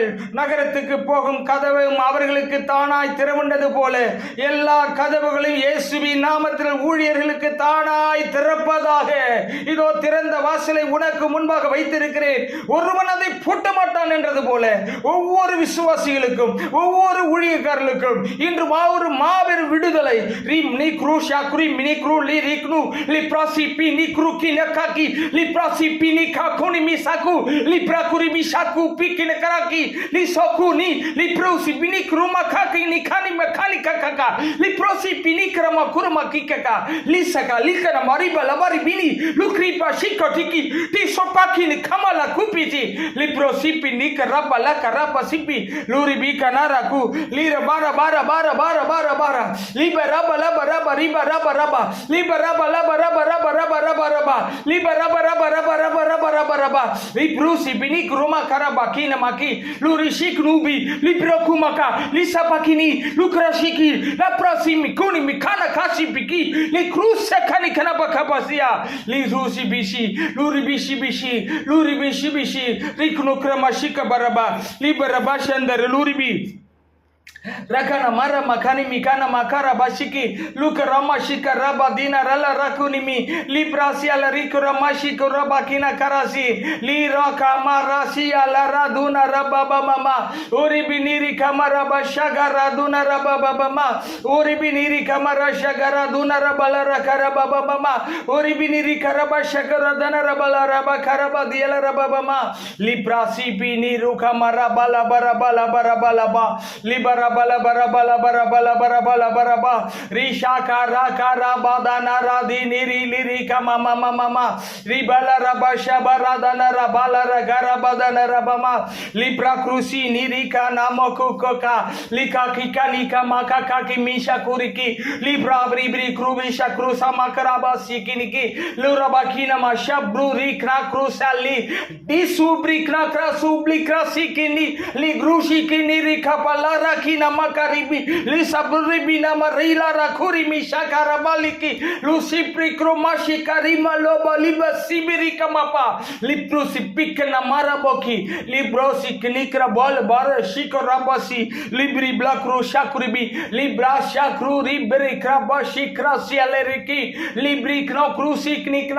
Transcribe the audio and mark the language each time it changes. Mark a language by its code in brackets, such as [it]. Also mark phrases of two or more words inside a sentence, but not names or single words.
[ta] நகரத்துக்கு போகும் கதவும் அவர்களுக்கு தானாய் திறவுண்டது போல எல்லா கதவுகளையும் இயேசுவின் நாமத்தில் ஊழியர்களுக்கு தானாய் திறப்பதாக. இதோ திறந்த வாசலை உனக்கு முன்பாக வைத்திருக்கிறேன், ஒருவன் அதை பூட்ட மாட்டான் என்றது போல ஒவ்வொரு விசுவாசிகளுக்கும் ஒவ்வொரு ஊழியக்காரர்களுக்கும் இன்று ஒரு மாபெரும் விடுதலை. Liprosi bini kruma kaki ni kani makani kakaka liprosi bini krama kurma kikaka lisaka likana mariba labari bini lukripa shikotiki ti sopaki ni kamala kupiti liprosi bini karaba la karaba sipi luri bika naraku lira bara bara bara bara bara bara libera bala bara bara riba raba raba libera bala bara bara raba raba raba raba libera bara bara raba raba raba raba raba liprosi bini kruma karaba kina maki luri shiknubi Liprokumaka, Lisapakini, Lukrashiki, La Prosimi, Kuni, Mikana Kashi Piki, Li Krusa Kanikanabakabasia, Li Rusi Bishi, Luri Bishi Bishi, Luri Bishi Bishi, Riknukramashika Baraba, Liberabashandar Luribi. Rakana mara makani mikana makara bashiki luka ramashika raba dina rala rakunimi librasi ala riku ramashika raba kina karasi li raka marasi ala raduna raba mama uri biniri kamara bashaga raduna raba mama uri biniri kamara shagara duna raba la rakaraba mama uri biniri karaba shagara dana raba la raba karaba diala raba mama librasi biniru kamara bala bara bala bara bala ba libara bala bara bala bara bala bara bala bara ba risha kara kara badana radi niri liri kama mama mama ribala raba shabara dana rabala ragara badana rabama libra krusi niri kana mokukoka lika kikani kama kakaki misha kuriki libra bribri krubisha krusa makaraba sikiniki luraba kina ma shabru rikna krusali disubri kna krasubli krasikini li grushi kini rikapala rakina makaribi lisaburibi na marila rakuri mishakara baliki lusipri kromashi karima loba liba sibiri kamapa liprusi pikna maraboki librosi knikra bol bar shikorabasi libri blakru shakuribi libra shakru ribri krabashi krasialeriki libri knokrusi knikna